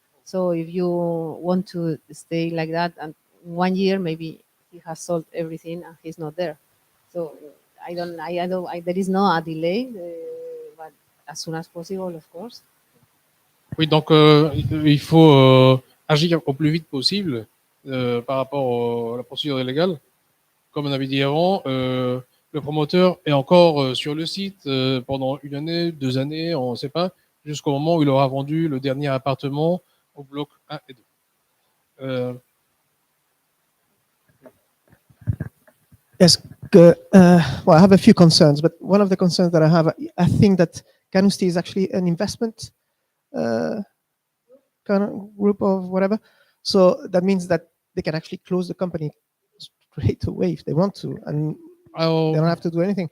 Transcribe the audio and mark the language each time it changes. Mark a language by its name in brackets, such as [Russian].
[English] So if you want to stay like that, and 1 year maybe he has sold everything and he's not there. So there is no a delay, but as soon as possible, of course. [French] Oui, donc il faut agir au plus vite possible par rapport à la procédure légale. Comme on avait dit avant, le promoteur est encore sur le site pendant 1 année, 2 années, on ne sait pas, jusqu'au moment où il aura vendu le dernier appartement au bloc 1 et 2. [English] Yes. Well, I have a few concerns, but one of the concerns that I have, I think that Canusti is actually an investment kind of group of whatever. So that means that they can actually close the company straight away if they want to, and they don't have to do anything.